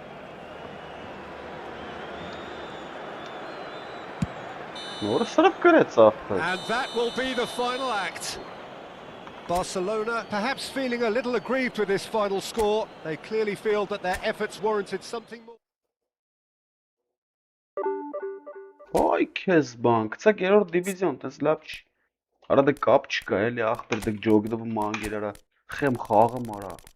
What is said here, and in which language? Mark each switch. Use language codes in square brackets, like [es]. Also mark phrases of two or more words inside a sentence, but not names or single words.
[en] And that will be the final act. Barcelona perhaps feeling a little aggrieved with this final score. They clearly feel that their efforts warranted something more. [hy] Ay քեզ բան, գցակ երրորդ դիվիզիոն, տես լավ չի։ Արա դե կապ չկա, էլի ախպեր դե ջոգի դու մանգեր արա, խեմ խաղը մարա։